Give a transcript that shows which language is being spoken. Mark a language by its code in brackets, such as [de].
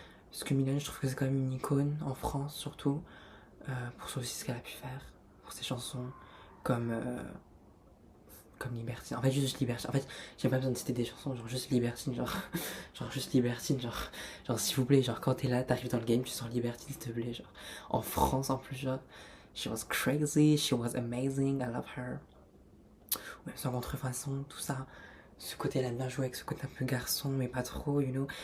[fr] Parce que Mylène, je trouve que c'est quand même une icône, en France surtout, pour aussi ce qu'elle a pu faire, pour ses chansons, comme comme Libertine. En fait, juste Libertine. En fait, j'ai pas besoin de citer des chansons, genre juste Libertine, genre juste Libertine, genre s'il vous plaît, genre quand t'es là, t'arrives dans le game, tu sors Libertine, s'il te plaît, genre en France en plus, genre. [en] She was crazy, she was amazing, I love her. [fr] Ouais, son contrefaçon, tout ça. Ce côté, elle aime bien jouer avec ce côté un peu garçon, mais pas trop, [en] you know.